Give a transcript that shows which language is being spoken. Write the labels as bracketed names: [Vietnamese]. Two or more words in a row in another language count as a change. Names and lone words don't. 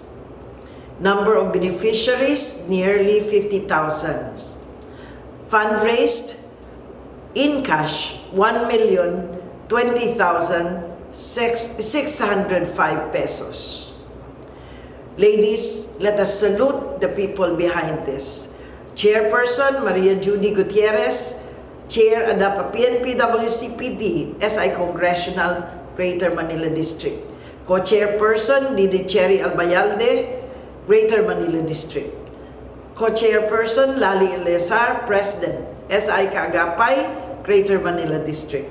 [English] Number of beneficiaries, nearly 50,000. Fundraised in cash, 1,020,605 pesos. Ladies, let us salute the people behind this. Chairperson, Maria Judy Gutierrez, Chair ADAPA PNP-WCPD, SI Congressional Greater Manila District. Co-Chairperson, Didi Cherry Albayalde, Greater Manila District. Co-Chairperson, Lali Eleazar, President, SI Kaagapay, Greater Manila District.